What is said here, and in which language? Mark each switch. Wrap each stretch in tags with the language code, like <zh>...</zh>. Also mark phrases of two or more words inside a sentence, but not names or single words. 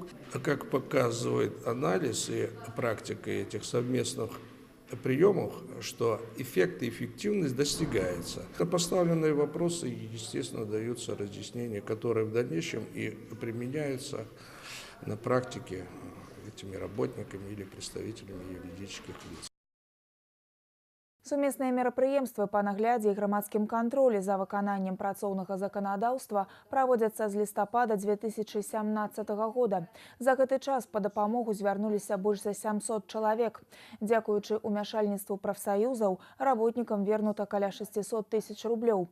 <ru>Как показывает анализ и практика этих совместных приемов, что эффект и эффективность достигается. На поставленные вопросы, естественно, даются разъяснения, которые в дальнейшем и применяются на практике этими работниками или представителями юридических лиц.</ru> <be>Сумесныя мерапрыемствы па наглядзе і грамадскім кантролі за выкананнем працоўнага заканадаўства праводзяцца з лістапада 2017 года. За гэты час па дапамогу звярнуліся больш за 700 чалавек. Дзякуючы ўмяшальніцтву прафсаюзаў, работнікам вернута каля 600 тысяч рублёў.</be>